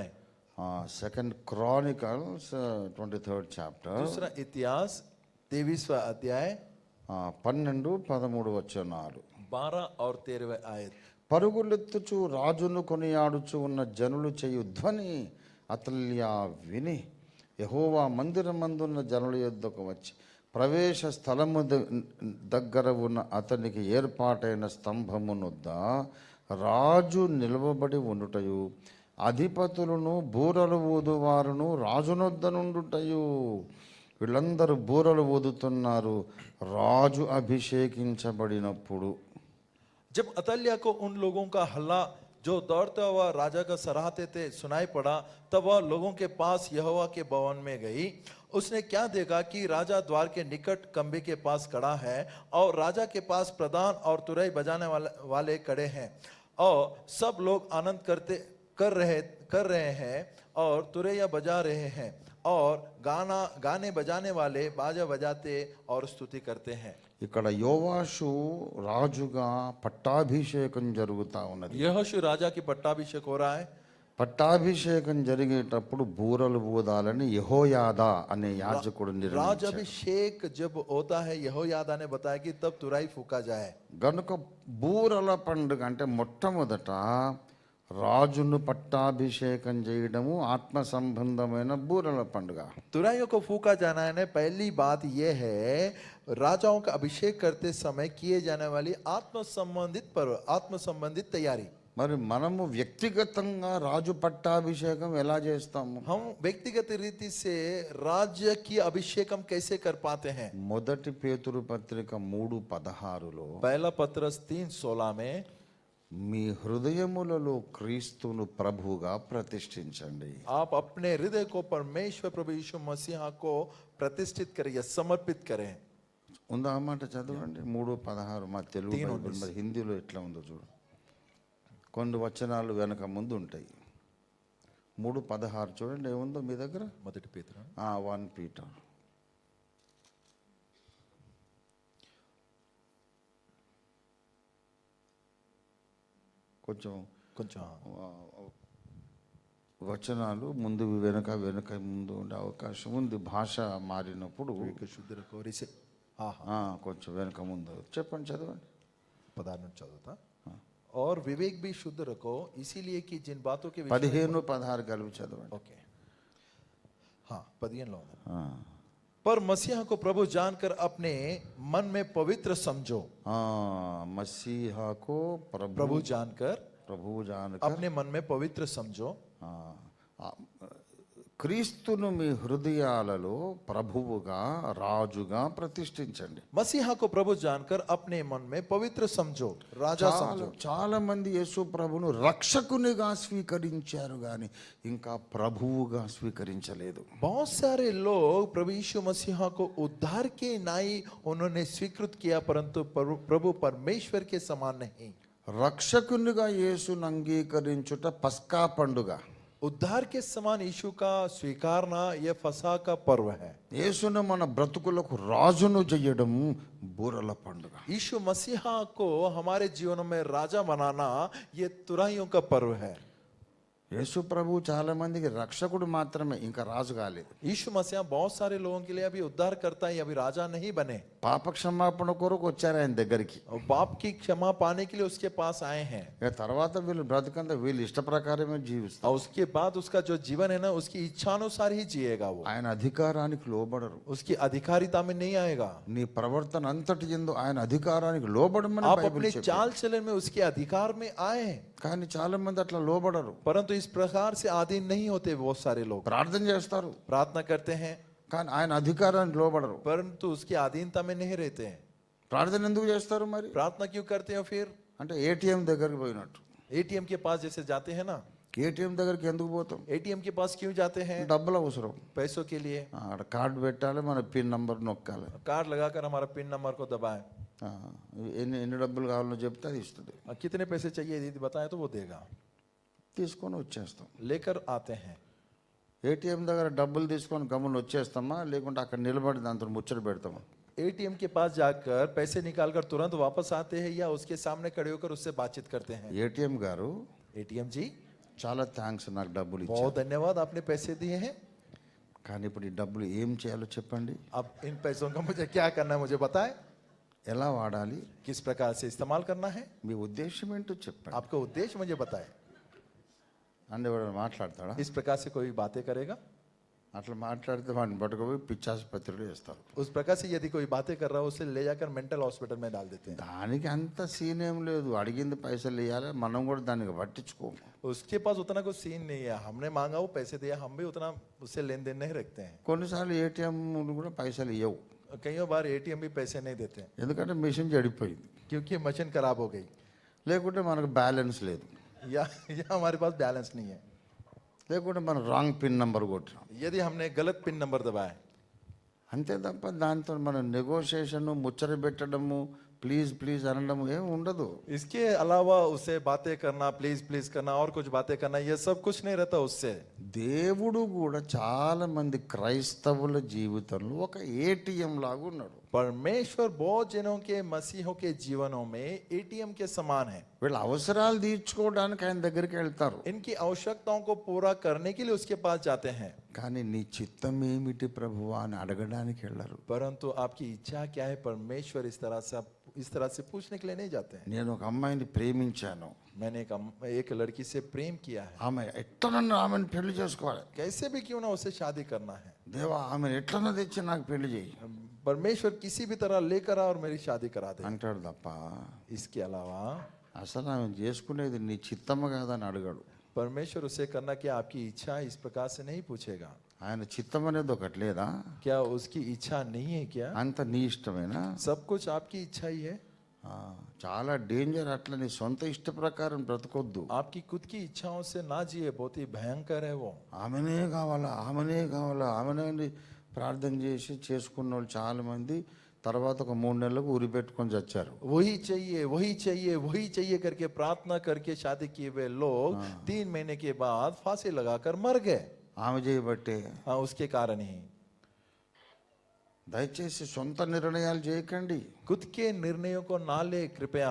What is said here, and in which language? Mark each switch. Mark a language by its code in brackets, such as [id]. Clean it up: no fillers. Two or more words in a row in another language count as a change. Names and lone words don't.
[en] Second Chronicles [te] 23rd చాప్టర్, [hi] दूसरा इतिहास 23वां अध्याय [te] 12-13 వచనాలు. [hi] 12 और 13 आयत. [te] పరుగులెత్తుచు రాజును కొనియాడుచు ఉన్న జనులు చేయు ధ్వని అతల్యా విని యెహోవా మందిరమందున్న జనుల యొద్దకు వచ్చి ప్రవేశ స్థలము దగ్గర ఉన్న అతనికి ఏర్పాటైన స్తంభమునొద్ద రాజు నిలవబడి ఉండుటయు అధిపతులను బూరలు ఊదువారును రాజునొద్ద నుండుటయు. వీళ్ళందరూ బూరలు ఊదుతున్నారు రాజు అభిషేకించబడినప్పుడు. [hi] जब अतल्या को उन लोगों का हल्ला जो दौड़ता हुआ राजा का सराहते थे सुनाई पड़ा, तब वह लोगों के पास यहोवा के भवन में गई. उसने क्या देखा कि राजा द्वार के निकट खंबे के पास खड़ा है और राजा के पास प्रधान और तुरई बजाने वाले खड़े हैं और सब लोग आनंद कर रहे हैं और तुरैया बजा रहे हैं और गाने बजाने वाले बाजा बजाते और स्तुति करते हैं. [te] ఇక్కడ యోవాషు రాజుగా పట్టాభిషేకం జరుగుతా ఉన్నది. [hi] यहोशू राजा की पट्टाभिषेक हो रहा है. [te] పట్టాభిషేకం జరిగేటప్పుడు బూరలు ఊదాలని యెహోయాదా అనే యాజకుడు నిర్ణయించాడు. [hi] राजाभिषेक जब होता है यहोयादा ने बताया कि तब तुराई फूका जाए. [te] గనుక బూరల పండుగ అంటే మొట్టమొదట రాజును పట్టాభిషేకం చేయడము ఆత్మ సంబంధమైన బూరల పండుగ. [hi] तुराइयों को फूका जाना है. पहली बात यह है राजाओं का अभिषेक करते समय किए जाने वाली आत्म संबंधित पर्व, आत्म संबंधित तैयारी. [te] మరి మనము వ్యక్తిగతంగా రాజు పట్టాభిషేకం ఎలా చేస్తాము? [hi] हम व्यक्तिगत रीति से राज्य की अभिषेक हम कैसे कर पाते हैं? [te] మొదటి పేతురు పత్రిక 3:16లో [hi] पहला पत्रस 3:16 में [te] మీ హృదయములలో క్రీస్తును ప్రభువుగా ప్రతిష్ఠించండి. [hi] आप अपने हृदय को परमेश्वर प्रभु यीशु मसीह को प्रतिष्ठित करें या समर्पित करें. [te] ఉందా ఆ మాట చదవండి. 3:16 మా తెలుగు బైబిల్, మరి హిందీలో ఎట్లా ఉందో చూడు. కొన్ని వచనాలు వెనక ముందు ఉంటాయి. 3:16 చూడండి ఏముందో మీ దగ్గర. మొదటి పేతురు 1 పీటర్ కొంచెం వచనాలు ముందు వెనక ముందు ఉండే అవకాశం ఉంది. భాష మారినప్పుడు కొంచెం వెనక ముందు చెప్పండి, చదవండి. 16 చదువుతా. [hi] और विवेक भी शुद्ध रखो इसीलिए कि जिन बातों के [te] 15-16 కలిపి చదవండి. [hi] ओके, हाँ 15 लो. पर मसीहा को प्रभु जानकर अपने मन में पवित्र समझो. मसीहा को प्रभु जानकर अपने मन में पवित्र समझो. [te] క్రీస్తును మీ హృదయాలలో ప్రభువుగా రాజుగా ప్రతిష్ఠించండి. [hi] मसीहा को प्रभु जानकर अपने मन में पवित्र समझो, राजा समझो. [te] చాలా మంది యేసు ప్రభును రక్షకునిగా స్వీకరించారు కానీ ఇంకా ప్రభువుగా స్వీకరించలేదు. [hi] बहुत सारे लोग प्रभु यीशु मसीहा को उद्धार के नाई उन्होंने स्वीकृत किया, परंतु प्रभु परमेश्वर के समान नहीं. [te] రక్షకునిగా యేసును అంగీకరించుట పస్కా పండుగ. [hi] उद्धार के समान यीशु का स्वीकारना यह फसह का पर्व है। [te] యేసును మన బ్రతుకులకు రాజును చేయడం బూరల పండుగ. [hi] यीशु मसीहा को हमारे जीवनों में राजा बनाना ये तुराइयों का पर्व है। [te] యేసు ప్రభు చాలా మందికి రక్షకుడు మాత్రమే, ఇంకా రాజు కాలేదు. [hi] यीशु मसीहा बहुत सारे लोगों के लिए अभी उद्धार करता है, अभी राजा नहीं बने। [te] పాప క్షమాపణ కొరకు వచ్చారు ఆయన దగ్గరికి. [hi] और पाप की क्षमा पाने के लिए उसके पास आए हैं। [te] ఇక తర్వాత వీళ్ళు బ్రతుకంతా వీళ్ళు ఇష్ట ప్రకారమే జీవిస్తారు. [hi] और उसके बाद उसका जो जीवन है ना, उसकी इच्छानुसार ही जिएगा वो, [te] ఆయన అధికారానికి లోబడరు. [hi] उसकी अधिकारिता में नहीं आएगा। [te] నీ ప్రవర్తన అంతటి యందు ఆయన అధికారానికి లోబడమని [hi] आप [te] బైబిల్ [hi] अपने [te] చెప్పింది. [hi] चाल चलन में उसके अधिकार में आए हैं, [te] కానీ చాలా మంది అట్లా లోబడరు. [hi] परंतु इस प्रकार से आधीन नहीं होते बहुत सारे लोग। [te] ప్రార్థన చేస్తారు [hi] प्रार्थना करते हैं [te] కానీ ఆయన అధికారానికి లోబడరు. [hi] परंतु उसकी अधीनता में नहीं रहते हैं। [te] ప్రార్థన ఎందుకు చేస్తారు మరి? [hi] प्रार्थना क्यों करते हैं फिर? [te] అంటే ఏటీఎం దగ్గరికి పోయినట్టు. [hi] एटीएम के पास जैसे जाते हैं ना, [te] ఏటీఎం దగ్గరికి ఎందుకు పోతాం? [hi] एटीएम के पास क्यों जाते हैं? [te] డబ్బులు అవసరం. [hi] पैसों के लिए। [te] ఆడ కార్డు పెట్టాలి, మన [en] pin number [te] నొక్కాలి. [hi] कार्ड लगाकर हमारा [en] pin number [hi] को दबाएं। [te] ఆ, ఎన్ని ఎన్ని డబ్బులు కావాలో చెప్తే అది ఇస్తుంది. [hi] कितने पैसे चाहिए यदि बताएं तो वो देगा, [te] తీసుకొని వచ్చేస్తాం. [hi] लेकर आते हैं। [te] ఏటీఎం దగ్గర డబ్బులు తీసుకొని గమ్మున వచ్చేస్తామా, లేకుంటే అక్కడ నిలబడి దాంతో ముచ్చట పెడతామా? [hi] एटीएम के पास जाकर पैसे निकालकर तुरंत वापस आते हैं या उसके सामने खड़े होकर उससे बातचीत करते हैं? [te] ఏటీఎం గారు [hi] एटीएम जी [te] చాలా థ్యాంక్స్ నాకు డబ్బులు ఇచ్చారు, [hi] बहुत धन्यवाद, आपने पैसे दिए हैं। [te] కానీ ఇప్పుడు ఈ డబ్బులు ఏం చేయాలో చెప్పండి. [hi] अब इन पैसों का मुझे क्या करना है, मुझे बताएं। [te] ఎలా వాడాలి? [hi] किस प्रकार से इस्तेमाल करना है, [te] మీ ఉద్దేశం ఏంటో చెప్పండి. [hi] आपका उद्देश्य मुझे बताएं। [te] అంటే ఎవరైనా మాట్లాడతాడా? [hi] इस प्रकार से कोई बातें करेगा? [te] అట్లా మాట్లాడితే వాడిని పట్టుకుపోయి పిచ్చాసుపత్రిలో వేస్తారు. [hi] उस प्रकार से यदि कोई बातें कर रहा है उसे ले जाकर [en] mental hospital [hi] में डाल देते हैं। [te] దానికి అంత సీన్ ఏం లేదు. అడిగింది పైసలు ఇవ్వాలి, మనం కూడా దానికి పట్టించుకోము. [hi] उसके पास उतना कोई सीन नहीं है, हमने मांगा वो पैसे दिया, हम भी उतना उससे लेन देन नहीं रखते हैं। [te] కొన్నిసార్లు ఏటీఎం కూడా పైసలు ఇవ్వవు, [hi] कई बार एटीएम भी पैसे नहीं देते हैं [te] ఎందుకంటే మిషన్ చెడిపోయింది, [hi] क्योंकि मशीन खराब हो गई [te] లేకుంటే మనకు బ్యాలెన్స్ లేదు, [hi] या हमारे पास बैलेंस नहीं है, [te] లేకుంటే మనం [en] wrong pin number [te] కొట్టినాం. [hi] यदि हमने गलत [en] pin number [hi] दबाया। [te] అంతే తప్ప దాంతో మనం నెగోషియేషన్ ముచ్చట పెట్టడము, [en] please please [te] అనడం ఏం ఉండదు. [hi] इसके अलावा उसे बातें करना, [en] please please [hi] करना और कुछ बातें करना, ये सब कुछ नहीं रहता उससे। [te] దేవుడు కూడా చాలా మంది క్రైస్తవుల జీవితంలో ఒక ఏటీఎం లాగా ఉన్నాడు. [hi] परमेश्वर बहुत जनों के मसीहों के जीवनों में एटीएम के समान है। [te] వీళ్ళ అవసరాలు తీర్చుకోవడానికి ఆయన దగ్గరికి వెళ్తారు, [hi] इनकी आवश्यकताओं को पूरा करने के लिए उसके पास जाते हैं, [te] కానీ నీ చిత్తం ఏమిటి ప్రభువా అని అడగడానికి వెళ్ళరు. [hi] परंतु आपकी इच्छा क्या है परमेश्वर इस तरह से पूछने के लिए नहीं जाते हैं। [te] నేను ఒక అమ్మాయిని ప్రేమించాను, [hi] मैंने एक लड़की से प्रेम किया है, [te] ఆమె ఎట్లనన్నా ఆమెను పెళ్లి చేసుకోవాలి, [hi] कैसे भी क्यों ना उसे शादी करना है, [te] దేవా ఆమెను ఎట్లన్నా తెచ్చి నాకు పెళ్లి చేయి [hi] परमेश्वर किसी भी तरह लेकर आ और मेरी शादी करा दे। [te] అంటాడు తప్ప [hi] इसके अलावा [te] అసలు ఆమె చేసుకునేది నీ చిత్తమ్మ కాదని అడగడు. [hi] परमेश्वर उसे करना क्या आपकी इच्छा है, इस प्रकार से नहीं पूछेगा। [te] ఆయన చిత్తం అనేది ఒకటి లేదా? [hi] क्या उसकी इच्छा नहीं है क्या? [te] అంత నీ ఇష్టమేనా? [hi] सब कुछ आपकी इच्छा ही है। [te] చాలా డేంజర్. అట్లా నీ సొంత ఇష్ట ప్రకారం బ్రతకొద్దు. [hi] आपकी खुद की इच्छाओं से ना जिए, बहुत ही भयंकर है वो। [te] ఆమెనే కావాలా, ఆమెనే కావాలా, ఆమెనే అని ప్రార్థన చేసి చేసుకున్న వాళ్ళు చాలా మంది తర్వాత ఒక 3 నెలలకు ఉరి పెట్టుకొని చచ్చారు. [hi] वही चाहिए वही चाहिए वही चाहिए करके प्रार्थना करके शादी किए हुए लोग 3 महीने के बाद फांसी लगाकर मर गए। [te] ఆమె చేయబట్టే. [hi] हाँ, उसके कारण ही। [te] దయచేసి సొంత నిర్ణయాలు చేయకండి. [hi] खुद के निर्णयों को ना ले कृपया।